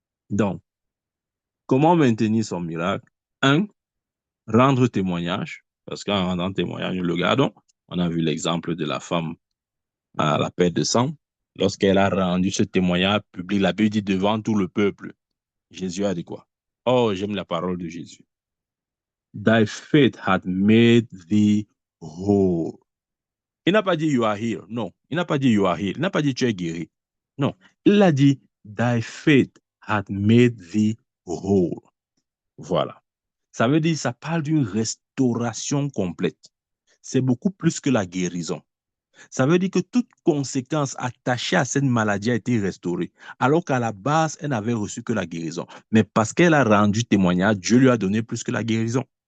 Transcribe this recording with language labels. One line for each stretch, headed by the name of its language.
French: Donc, comment maintenir son miracle? Un, rendre témoignage, parce qu'en rendant témoignage, nous le gardons. On a vu l'exemple de la femme à la perte de sang. Lorsqu'elle a rendu ce témoignage public, la Bible dit devant tout le peuple, Jésus a dit quoi? Oh, j'aime la parole de Jésus.
English: Thy faith had made thee whole.
French: Il n'a pas dit
English: you are here.
French: Non. Il n'a pas dit you are here. Il n'a pas dit tu es guéri. Non. Il a dit
English: thy faith had made thee whole.
French: Voilà. Ça veut dire, ça parle d'une restauration complète. C'est beaucoup plus que la guérison. Ça veut dire que toute conséquence attachée à cette maladie a été restaurée, alors qu'à la base, elle n'avait reçu que la guérison. Mais parce qu'elle a rendu témoignage, Dieu lui a donné plus que la guérison.